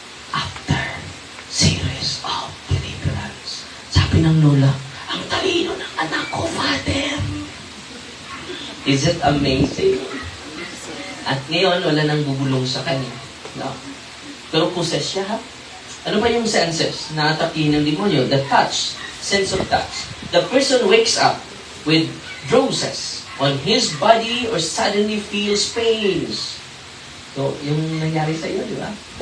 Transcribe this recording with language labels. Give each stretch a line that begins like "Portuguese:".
English: After series of deliverance.
Filipino: Sabi ng lola, ang talino ng anak ko, Father.
English: Is it amazing?
Filipino: At ngayon, wala nang bubulong sa kanya. No? Pero possess siya, ha? Ano ba yung senses na atake ng demonyo?
English: The touch, sense of touch. The person wakes up with bruises on his body or suddenly feels pains.
Filipino: So, yung nangyari sa iyo, di ba?